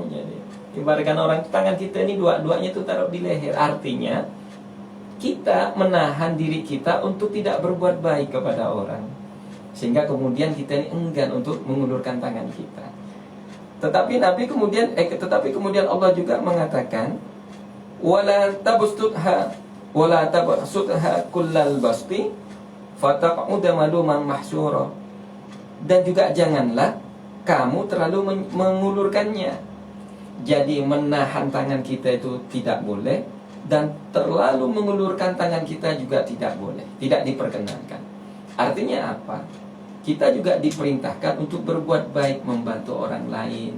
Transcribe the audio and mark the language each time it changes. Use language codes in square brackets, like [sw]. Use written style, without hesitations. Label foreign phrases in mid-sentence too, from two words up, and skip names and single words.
[id] Jadi ibaratkan orang tangan kita ini dua-duanya itu taruh di leher. Artinya kita menahan diri kita untuk tidak berbuat baik kepada orang, sehingga kemudian kita ini enggan untuk mengulurkan tangan kita. Tetapi kemudian Allah juga mengatakan [ar] ولا تبسطها كل البسط فتقعد ملوما محسورا, [id] dan juga janganlah kamu terlalu mengulurkannya. Jadi menahan tangan kita itu tidak boleh, dan terlalu mengulurkan tangan kita juga tidak boleh, tidak diperkenankan. Artinya apa? Kita juga diperintahkan untuk berbuat baik, membantu orang lain.